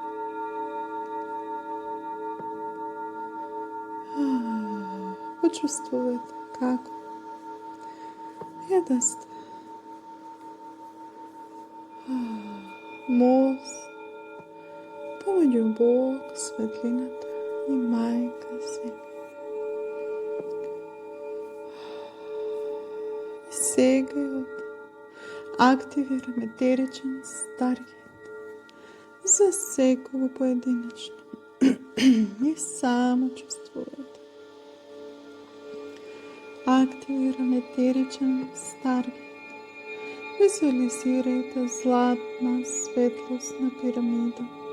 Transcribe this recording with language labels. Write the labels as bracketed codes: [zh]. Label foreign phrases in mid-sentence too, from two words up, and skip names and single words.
[bg] Почувствувайте как е да сте мост помежду Бог, светлината и Майка Земя. И сега активираме етеричен старгет за всекого поединечно. И само чувствувайте. Активираме етеричен старгет. Визуализирайте златна светлостна пирамида.